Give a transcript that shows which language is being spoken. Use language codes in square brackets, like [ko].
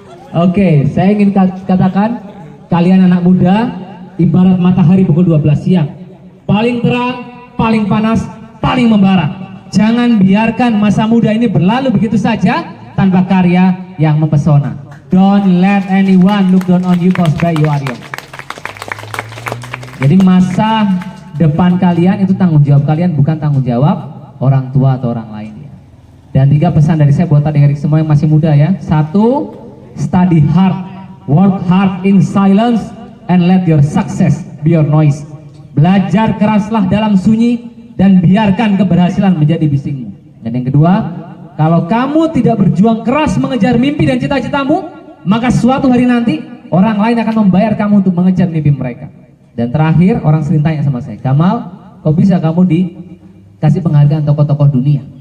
[id] Oke, saya ingin katakan kalian anak muda ibarat matahari pukul 12 siang. Paling terang, paling panas, paling membara. Jangan biarkan masa muda ini berlalu begitu saja tanpa karya yang mempesona. [en] Don't let anyone look down on you cause you are young. [id] Jadi masa depan kalian itu tanggung jawab kalian, bukan tanggung jawab orang tua atau orang lain ya. Dan 3 pesan dari saya buat adik-adik semua yang masih muda ya. [en] 1, study hard, work hard in silence, and let your success be your noise. [id] Belajar keraslah dalam sunyi dan biarkan keberhasilan menjadi bisingmu. Dan yang kedua, kalau kamu tidak berjuang keras mengejar mimpi dan cita-citamu, maka suatu hari nanti orang lain akan membayar kamu untuk mengejar mimpi mereka. Dan terakhir, orang sering tanya sama saya, Kamal, kok bisa kamu dikasih penghargaan tokoh-tokoh dunia?